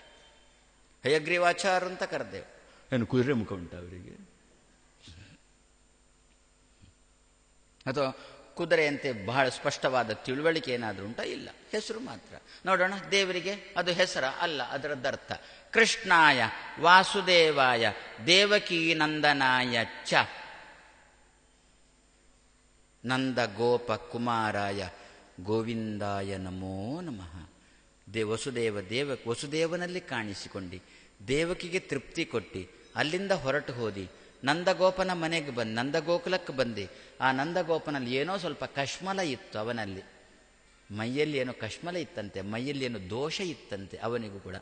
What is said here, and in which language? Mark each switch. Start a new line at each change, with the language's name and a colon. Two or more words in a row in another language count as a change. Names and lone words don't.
Kannada: ಹಯಗ್ರೀವಾಚಾರ ಅಂತ ಕರೆದೇವು. ಏನು ಕುದುರೆ ಮುಖ ಉಂಟು ಅವರಿಗೆ? ಅಥವಾ ಕುದುರೆಯಂತೆ ಬಹಳ ಸ್ಪಷ್ಟವಾದ ತಿಳುವಳಿಕೆ ಏನಾದರೂ ಉಂಟಾ? ಇಲ್ಲ, ಹೆಸರು ಮಾತ್ರ. ನೋಡೋಣ, ದೇವರಿಗೆ ಅದು ಹೆಸರ ಅಲ್ಲ, ಅದರದ್ದರ್ಥ.
Sanskrit: कृष्णाय वासुदेवाय देवकी नन्दनाय च नन्द गोप कुमाराय गोविन्दाय नमो नमः.
Kannada: ವಸುದೇವನಲ್ಲಿ ಕಾಣಿಸಿಕೊಂಡು ದೇವಕಿಗೆ ತೃಪ್ತಿ ಕೊಟ್ಟು ಅಲ್ಲಿಂದ ಹೊರಟು ಹೋದಿ ನಂದಗೋಪನ ಮನೆಗೆ ಬಂದು ನಂದಗೋಕುಲಕ್ಕೆ ಬಂದು ಆ ನಂದಗೋಪನಲ್ಲಿ ಏನೋ ಸ್ವಲ್ಪ ಕಶ್ಮಲ ಇತ್ತು ಅವನಲ್ಲಿ, ಮೈಯಲ್ಲಿ ಏನೋ ಕಶ್ಮಲ ಇತ್ತಂತೆ, ಮೈಯಲ್ಲಿ ಏನೋ ದೋಷ ಇತ್ತಂತೆ ಅವನಿಗೂ ಕೂಡ.